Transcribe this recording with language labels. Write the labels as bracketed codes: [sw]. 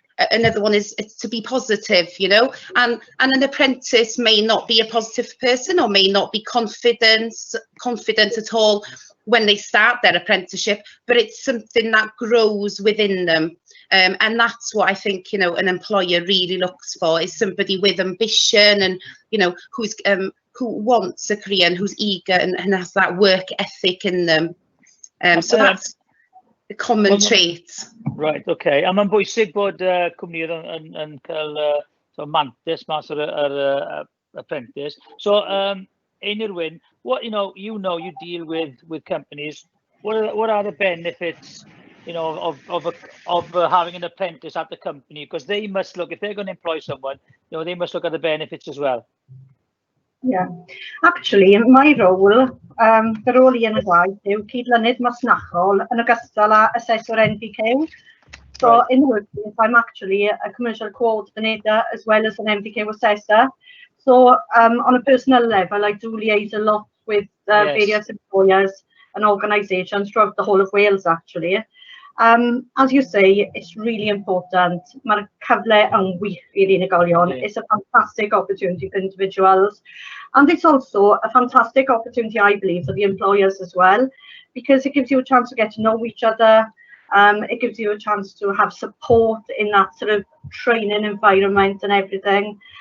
[en] Another one is to be positive, and an apprentice may not be a positive person or may not be confident at all when they start their apprenticeship, but it's something that grows within them. And that's what I think, an employer really looks for, is somebody with ambition and, who's who wants a career and who's eager and has that work ethic in them. So that's the common traits. Right, okay. [cy] A mae'n bwysig bod cwmnïau yn cael mantis mas o'r apprentice. [en] So, Ymunwch, what you deal with companies. What are the benefits, of having an apprentice at the company? Because they must look, if they're going to employ someone, they must look at the benefits as well. Yeah, actually, in my role, the role [cy] i yn y gwaith yw cydlynydd masnachol yn ogystal â assessor NVQ. [en] So in the workplace, I'm actually a commercial coordinator as well as an NVQ assessor. So on a personal level, I do liaise a lot with various employers and organisations throughout the whole of Wales, actually. As you say, it's really important. [cy] Mae'r cyfle yn wych i'r unigolion. [en] It's a fantastic opportunity for individuals. And it's also a fantastic opportunity, I believe, for the employers as well, because it gives you a chance to get to know each other. It gives you a chance to have support in that sort of training environment and everything.